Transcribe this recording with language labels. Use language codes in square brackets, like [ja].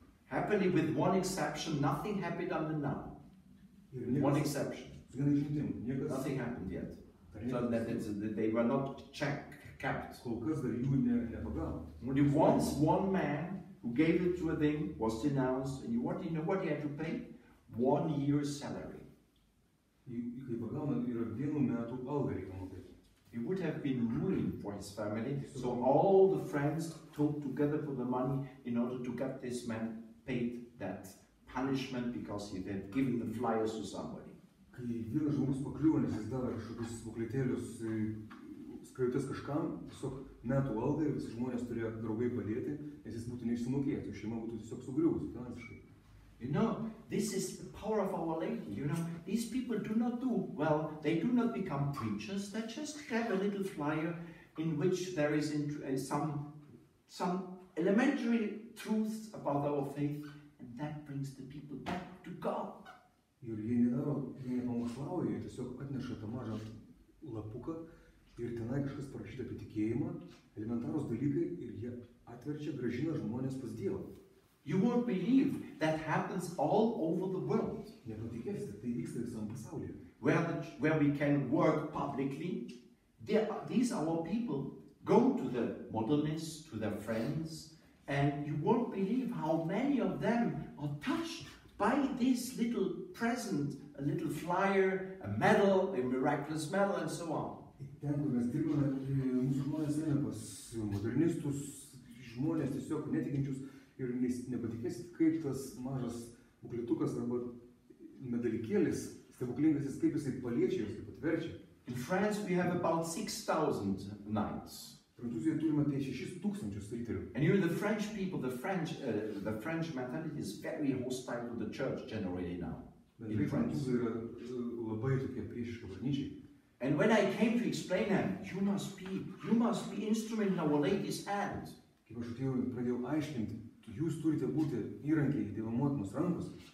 [en] Happily, with one exception, nothing happened until now. One exception. Nothing happened yet. So that they were not kept. [lt] Kol kas dar jų nepagavo. [en] Only once one man who gave it to a thing was denounced, and you know what he had to pay? 1 year's salary. [lt] Kai pagauna, yra 1 metų algą reikia mokėti. [en] He would have been ruined for his family, so all the friends talked together for the money in order to get this man paid that punishment because he had given the flyers to somebody. [lt] Kai vienas žmogus pakliuvo, nes jis davė kažkokius buklėtėlius, skrajutes kažkam, tiesiog metų algai, visi žmonės turėjo draugai padėti, nes jis būtų neišsimokėjęs, šeima būtų tiesiog sugriuvus finansiškai. [en] You know, this is the power of Our Lady. You know, these people do not do well. They do not become preachers. They just have a little flyer in which there is some elementary truths about our faith, and that brings the people back to God. [lt] Ir jie nepamokslauja, jie tiesiog atneša tą mažą lapuką ir tenai kažkas parašyta apie tikėjimą, elementarūs dalykai ir jie atverčia, grąžina žmonės pas Dievą. [en] You won't believe that happens all over the world. [lt] Nepatikėsite, tai vyksta visam pasaulyje. [en] Where we can work publicly, these our people go to the Motinos, to their friends, and you won't believe how many of them are touched by this little present, a little flyer, a medal, a miraculous medal, and so on. [lt] Ten, kur mes dirbame, mūsų žmonės eina pas modernistus, žmonės tiesiog netikinčius ir nepatikėsit, kaip tas mažas bukletukas arba medalikėlis, stebuklingasis, kaip jisai paliečia juos, kaip atverčia. [en] In France we have about 6,000 knights. [lt] Prancūzijoje turime apie 6,000 riterių. [en] And you know, the French people, the French mentality is very hostile to the church generally now. In France. [lt] Prancūzai yra labai tokie priešiški bažnyčiai. [en] And when I came to explain them, you must be instrument in Our Lady's hand. [lt] Kaip aš atėjau, pradėjau aiškinti, jūs turite būti įrankiai Dievo Motinos rankos.